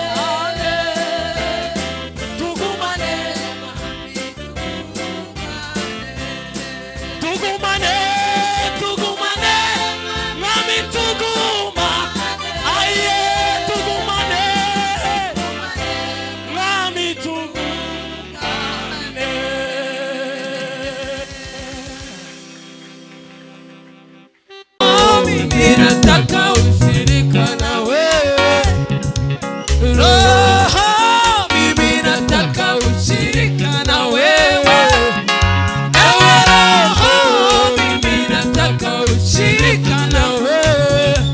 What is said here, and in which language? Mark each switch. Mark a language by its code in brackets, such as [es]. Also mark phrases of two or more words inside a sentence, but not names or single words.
[rw] tugumane tugumane tugumane mwami tuguma aye tugumane mwami tugumane [sw] Mimi nataka ushirika na wewe Roho, mimi nataka ushirika na wewe Ewe Roho, mimi nataka ushirika na wewe